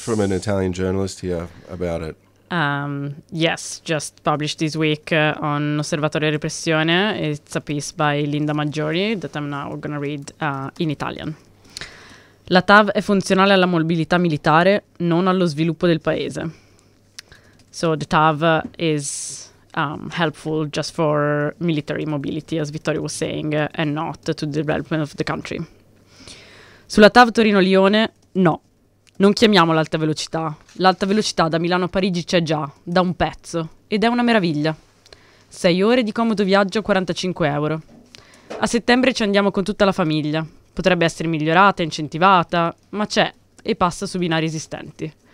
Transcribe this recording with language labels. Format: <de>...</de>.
<en>from an Italian journalist here about it. Yes, just published this week on Osservatore Repressione. It's a piece by Linda Maggiori that I'm now going to read in Italian.</en> <it>La TAV è funzionale alla mobilità militare, non allo sviluppo del paese.</it> <en>So the TAV is helpful just for military mobility, as Vittorio was saying, and not to the development of the country.</en> <it>Sulla TAV Torino-Lione, no. Non chiamiamo l'alta velocità. L'alta velocità da Milano a Parigi c'è già, da un pezzo, ed è una meraviglia. 6 ore di comodo viaggio, 45 euro. A settembre ci andiamo con tutta la famiglia. Potrebbe essere migliorata, incentivata, ma c'è e passa su binari esistenti.</it>